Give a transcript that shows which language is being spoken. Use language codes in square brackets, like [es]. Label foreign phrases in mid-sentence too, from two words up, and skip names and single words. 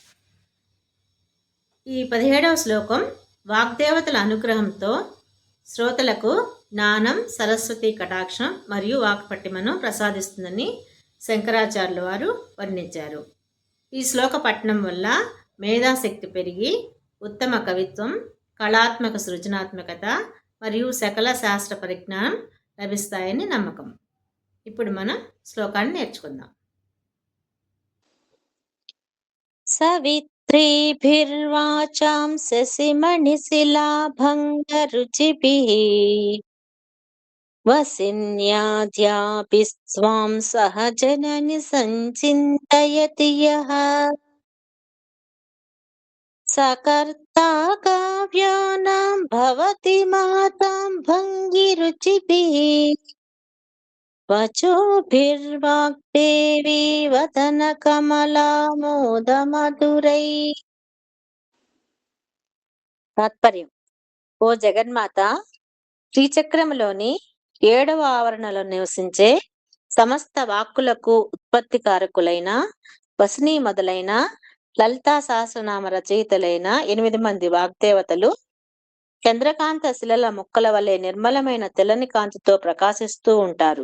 [te] ఈ 17వ శ్లోకం వాగ్దేవతల అనుగ్రహంతో శ్రోతలకు జ్ఞానం, సరస్వతి కటాక్షం మరియు వాక్పటిమను ప్రసాదిస్తుందని శంకరాచార్యుల వారు వర్ణించారు. ఈ శ్లోక పఠనం వల్ల మేధాశక్తి పెరిగి ఉత్తమ కవిత్వం, కళాత్మక సృజనాత్మకత మరియు సకల శాస్త్ర పరిజ్ఞానం లభిస్తాయని నమ్మకం. ఇప్పుడు మనం శ్లోకాన్ని నేర్చుకుందాం. [sa] सवित्रीभिर्वाचां शशिमणिशिलाभङ्गरुचिभिः वसिन्याद्याभिस्त्वां सह जननि सञ्चिन्तयति यः सकर्ता काव्यानां भवति मातां भङ्गिरुचिभिः वचोभिर्वाग्देवी వదనకమలామోదమధురై. [te] తాత్పర్యం: ఓ జగన్మాత, శ్రీచక్రములోని 7వ ఆవరణలో నివసించే సమస్త వాక్కులకు ఉత్పత్తికారకులైన వసిని మొదలైన లలితా సహస్రనామ రచయితలైన 8 మంది వాగ్దేవతలు చంద్రకాంత శిలల ముక్కల వలె నిర్మలమైన తెల్లని కాంతితో ప్రకాశిస్తూ ఉంటారు.